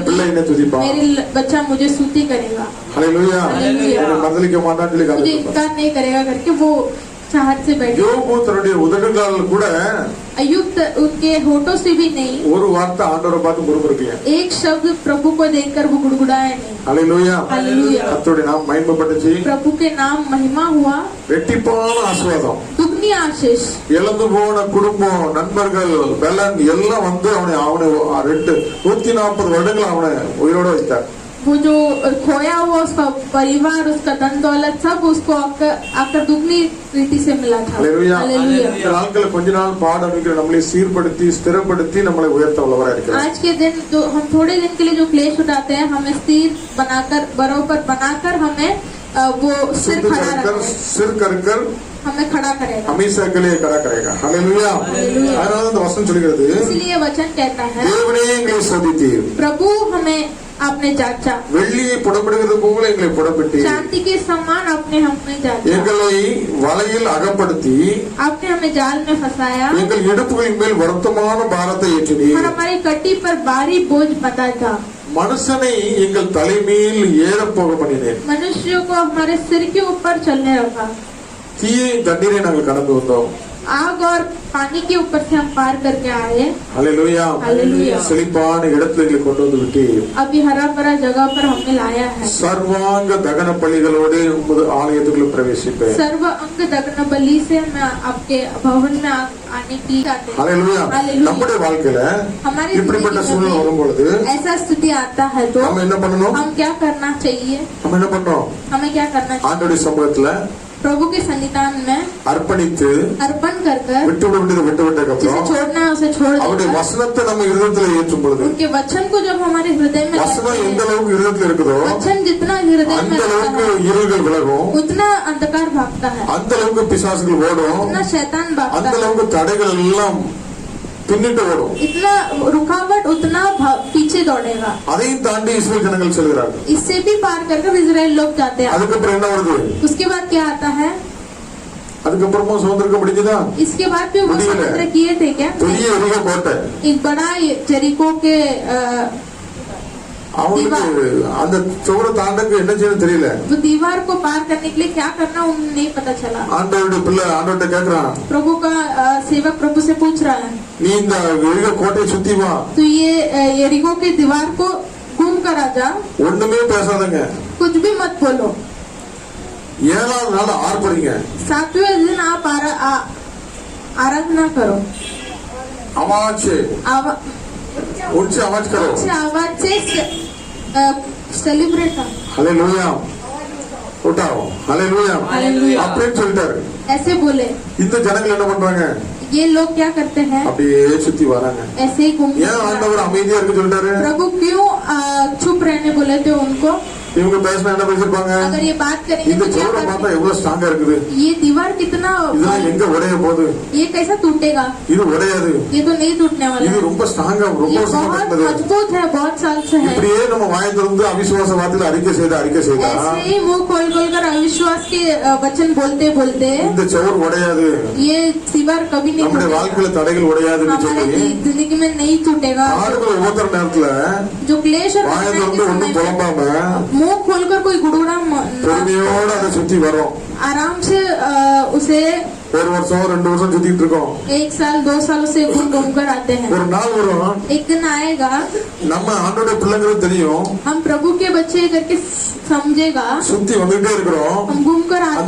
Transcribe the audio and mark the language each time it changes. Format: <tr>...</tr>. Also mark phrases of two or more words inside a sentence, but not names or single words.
<ta>என் பிள்ளை</ta> <hi>भी</hi> <ta>என்ன துதிப்பான்.</ta> <hi>मेरे बच्चा मुझे स्तुति करेगा,</hi> <ta>ஹalleluya. ஹalleluya. மறுதலிக்க மாட்டான்னு சொல்லி</ta> <hi>मुझे</hi> <ta>காத்துட்டு</ta> <hi>इनकार नहीं करेगा करके वो चाहत से बैठे.</hi> <ta>யோபு தன்னுடைய உதடுகால் கூட</ta> <hi>अय्यूब उनके होठों से भी नहीं</hi> <ta>ஒரு வார்த்தை ஆண்டவரை பார்த்து முறுமுறுக்கல.</ta> <hi>एक शब्द प्रभु को देखकर वो गुड़गुड़ाए नहीं.</hi> <ta>ஹalleluya.</ta> <hi>हालेलुया.</hi> <ta>கர்த்தருடைய நாமம் மகிமைப்பட்டுச்சு.</ta> <hi>प्रभु के नाम महिमा हुआ,</hi> <ta>வெட்டிப்பான ஆசீர்வாதம்,</ta> <hi>दुगनी आशीष.</hi> <ta>இழந்து போன குடும்பம், நண்பர்கள், பலன் எல்லாம் வந்து அவனை 140 வருடங்கள் அவனை உயிரோட வைத்தார்.</ta> <hi>वो जो खोया हुआ उसका परिवार, उसका धन दौलत सब उसको आकर दुगनी रीति से मिला था.</hi> <ta>ஹalleluya.</ta> <hi>हालेलुया.</hi> <ta>இந்த நாட்கள் கொஞ்ச நாள் பாட அனுப்பிக்கிற நம்மளை சீர்படுத்தி ஸ்திரப்படுத்தி நம்மளை உயர்த்த உள்ளவராக இருக்கிறார்.</ta> <hi>आज के दिन जो हम थोड़े दिन के लिए जो क्लेश उठाते हैं, हमें स्थिर बनाकर, बरोबर बनाकर हमें वो सिर खड़ा रखना है, सिर कर हमें खड़ा करेगा, हमेशा के लिए खड़ा करेगा. हालेलुया. हालेलुया.</hi> <ta>அதனால இந்த வசனம் சொல்கிறது,</ta> <hi>इसलिए वचन कहता है</hi> <ta>தேவனே எங்களை சோதித்தீர்,</ta> <hi>प्रभु हमें आपने जांचा,</hi> <ta>வெள்ளியை புடமிடுகிறது போல எங்களை புடமிட்டு</ta> <hi>चांदी के समान आपने हमें जांचा,</hi> <ta>எங்களை வலையில் அகப்படுத்தி</ta> <hi>आपने हमें जाल में फंसाया</hi> <ta>எங்கள் இடுப்புகளின் மேல் வருத்தமான பாரத்தை ஏற்றினீர்.</ta> <hi>और हमारी कटी पर भारी बोझ बंधा था।</hi> <ta>மனுஷனை எங்கள் தலைமையில் ஏறப்போக பண்ணினேன்.</ta> <hi>मनुष्यों को हमारे सिर के ऊपर चलने रखा।</hi> <ta>தீயை தண்ணீரை நாங்கள் கடந்து வந்தோம்.</ta> <hi>आग और पानी के ऊपर से हम पार करके आए।</hi> <ta>ஹல்லேலூயா. ஹல்லேலூயா. செழிப்பான இடத்துல எங்களை கொண்டு வந்து விட்டீர்.</ta> <hi>अभी हरा भरा जगह पर हमें लाया है।</hi> <ta>சர்வாங்க தகன பலிகளோடு உமது ஆலயத்துக்குள் பிரவேசிப்பேன்.</ta> <hi>सर्व अंग दग्न बलि से मैं आपके भवन में आने की चाहते हैं।</hi> <ta>ஹல்லேலூயா. நம்முடைய வாழ்க்கையில</ta> <hi>हमारी</hi> <ta>இப்படிப்பட்ட சூழ்நிலை வரும்பொழுது</ta> <hi>ऐसा स्थिति आता है तो</hi> <ta>நம்ம என்ன பண்ணணும்?</ta> <hi>हम क्या करना चाहिए?</hi> <ta>நம்ம என்ன பண்ணோம்?</ta> <hi>हमें क्या करना चाहिए?</hi> <ta>ஆண்டவருடைய சமூகத்துல</ta> <hi>प्रभु के सन्निधान में</hi> <ta>அர்ப்பணித்து</ta> <hi>अर्पण कर कर</hi> <ta>விட்டு விட வேண்டியது விட்டு விட்டதுக்கு</ta> <hi>जिसे</hi> <ta>அப்புறம்</ta> <hi>छोड़ना है उसे छोड़</hi> <ta>அவருடைய</ta> <hi>देना।</hi> <ta>வசனத்தை நம்ம இருதயத்துல ஏற்றும் பொழுது</ta> <hi>उनके वचन को जब हमारे हृदय में</hi> <ta>வசனம்</ta> <hi>लाते</hi> <ta>எந்த</ta> <hi>हैं,</hi> <ta>அளவுக்கு இருதயத்துல இருக்குதோ</ta> <hi>वचन जितना हृदय में</hi> <ta>அந்த</ta> <hi>रहता</hi> <ta>அளவுக்கு</ta> <hi>है</hi> <ta>இருள்கள் விலகும்,</ta> <hi>उतना अंधकार भागता है,</hi> <ta>அந்த அளவுக்கு பிசாசுகள் ஓடும்,</ta> <hi>उतना शैतान</hi> <ta>அந்த</ta> <hi>भागता है,</hi> <ta>அளவுக்கு தடைகள் எல்லாம் பின்னிட்டு ஓடும்.</ta> <hi>इतना रुकावट उतना पीछे दौड़ेगा।</hi> <ta>அதையும் தாண்டி இஸ்ரேல் ஜனங்கள் செல்கிறார்கள்.</ta> <hi>इससे भी पार कर कर इजराइल लोग जाते हैं।</hi> <ta>அதுக்கப்புறம் என்ன வருது?</ta> <hi>उसके बाद क्या आता है?</hi> <ta>அதுக்கப்புறமும் சுதந்திரம் முடிஞ்சுதா?</ta> <hi>इसके बाद भी वो</hi> <ta>முடியல.</ta> <hi>स्वतंत्र किए थे क्या?</hi> <ta>பெரிய எரிக கோட்டை</ta> <hi>एक बड़ा जेरिको के</hi> <ta>அவங்களுக்கு அந்த சுவரை தாண்டக்கு என்ன செய்யணும் தெரியல.</ta> <hi>वो दीवार को पार करने के लिए क्या करना उन्हें नहीं पता चला।</hi> <ta>ஆண்டவருடைய பிள்ளை ஆண்டவர்கிட்ட கேக்குறான்,</ta> <hi>प्रभु का सेवक प्रभु से पूछ रहा है,</hi> <ta>நீ இந்த எரிக கோட்டையை சுத்தி வா,</ta> <hi>तो ये येरिको की दीवार को घूम कर आ जा,</hi> <ta>ஒண்ணுமே பேசாதங்க,</ta> <hi>कुछ भी मत बोलो,</hi> <ta>7வது நாள் ஆர்ப்பரிங்க,</ta> <hi>7वें दिन आप आराधना करो, आवाज से ऊंची आवाज करो, अच्छी आवाज से सेलिब्रेट करो। हालेलुया उठाओ, हालेलुया हालेलुया।</hi> <ta>அப்படின்னு சொல்லிட்டாரு.</ta> <hi>ऐसे बोले।</hi> <ta>இந்த ஜனங்கள் என்ன பண்றாங்க?</ta> <hi>ये लोग क्या करते हैं?</hi> <ta>அப்படியே சுத்தி வராங்க.</ta> <hi>ऐसे ही घूम</hi> <ta>ஏன் ஆண்டவர் அமைதியா இருக்கு சொல்லிட்டாரு?</ta> <hi>प्रभु क्यों चुप रहने बोले थे उनको?</hi> <ta>இவங்க பேசினா என்ன பேசிருப்பாங்க?</ta> <hi>अगर ये बात करेंगे</hi> <ta>இந்த</ta> <hi>तो क्या</hi> <ta>சுவரை பார்த்தா</ta> <hi>करेंगे?</hi> <ta>எவ்வளவு ஸ்ட்ராங்கா இருக்குது,</ta> <hi>ये दीवार कितना</hi> <ta>இதெல்லாம் எங்க உடைய போகுது,</ta> <hi>ये कैसा टूटेगा?</hi> <ta>இது உடையாது,</ta> <hi>ये तो नहीं टूटने वाला</hi> <ta>இது</ta> <hi>है,</hi> <ta>ரொம்ப ஸ்ட்ராங்கா ரொம்ப</ta> <hi>ये</hi> <ta>வருஷமா</ta> <hi>बहुत</hi> <ta>கட்டினது.</ta> <hi>मजबूत है, बहुत साल से है।</hi> <ta>இப்படியே நம்ம வாயை திறந்து அவிசுவாச வார்த்தையில அறிக்கை செய்தா</ta> <hi>ऐसे ही मुंह खोल खोल कर अविश्वास के वचन बोलते बोलते</hi> <ta>இந்த சுவர் உடையாது,</ta> <hi>ये दीवार कभी नहीं</hi> <ta>நம்முடைய</ta> <hi>टूटेगा,</hi> <ta>வாழ்க்கையில தடைகள் உடையாதுன்னு</ta> <hi>हमारे</hi> <ta>சொல்லி</ta> <hi>जिंदगी में नहीं टूटेगा।</hi> <ta>ஆடுகளை உபத்திர நேரத்துல</ta> <hi>जो क्लेश और</hi> <ta>வாயை</ta> <hi>कठिनाई</hi> <ta>திறந்து</ta> <hi>के</hi> <ta>ஒண்ணும்</ta> <hi>समय में</hi> <ta>புலம்பாம</ta> <hi>मुंह खोलकर कोई गुड़गुड़ा</hi> <ta>பொறுமையோட அதை சுத்தி வரோம்.</ta> <hi>आराम से उसे</hi> <ta>1 வருஷம் 2 வருஷம் சுத்திட்டு இருக்கோம்.</ta> <hi>1 साल 2 साल से घूम कर आते हैं।</hi> <ta>ஒரு நாள் வரும்,</ta> <hi>एक दिन आएगा</hi> <ta>நம்ம ஆண்டோட பிள்ளைங்களுக்கு தெரியும்,</ta> <hi>हम प्रभु के बच्चे करके समझेगा,</hi> <ta>சுத்தி வந்துட்டே இருக்கிறோம்.</ta> <hi>हम घूम कर</hi> <ta>அந்த</ta>